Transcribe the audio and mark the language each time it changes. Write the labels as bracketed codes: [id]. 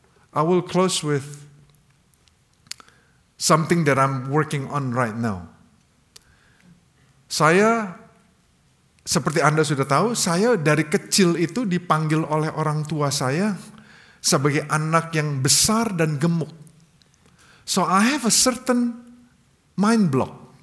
[en] I will close with something that I'm working on right now. [id] Saya, seperti Anda sudah tahu, saya dari kecil itu dipanggil oleh orang tua saya sebagai anak yang besar dan gemuk. [en] So I have a certain mind block.